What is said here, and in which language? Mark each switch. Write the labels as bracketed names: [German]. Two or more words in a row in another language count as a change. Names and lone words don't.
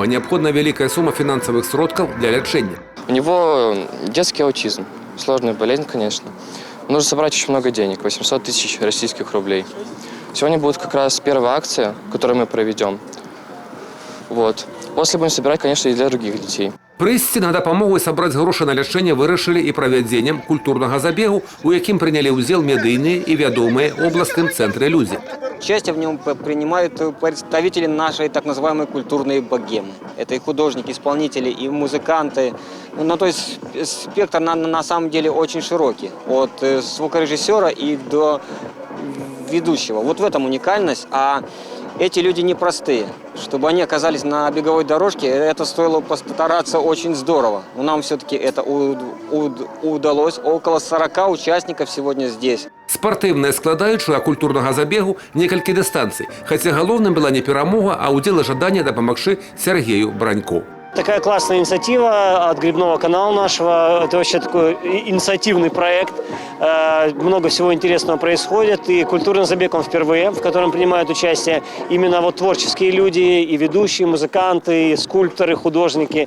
[Russian] Необходима великая сумма финансовых сродков для лечения. У него детский аутизм. Сложная болезнь, конечно. Нужно собрать очень много денег, 800 тысяч российских рублей. Сегодня будет как раз первая акция, которую мы проведем. Вот. После будем собирать, конечно, и для других детей. [Belarusian] Прыйсці на дапамогу і сабраць грошы на лячэнне вырашылі і правядзеннем культурнага забегу, у якім прынялі ўдзел медыйныя і вядомыя областным цэнтры людзі. [Russian] Участие в нем принимают представители нашей так называемой культурной богемы. Это и художники, исполнители, и музыканты. Ну, то есть спектр на самом деле очень широкий. От звукорежиссера и до ведущего. Вот в этом уникальность. А эти люди непростые. Чтобы они оказались на беговой дорожке, это стоило постараться очень здорово. Но нам все-таки это удалось. Около 40 участников сегодня здесь. [Belarusian] Спартыўная складаючая культурнага забегу некалькі дыстанцый. Хаця галоўным была не перамога, а удзел и жаданне дапамагчы Сергею Бранько. [Russian] Такая классная инициатива от Грибного канала нашего. Это вообще такой инициативный проект. Много всего интересного происходит. И культурный забег он впервые, в котором принимают участие именно вот творческие люди, и ведущие, и музыканты, и скульпторы, художники.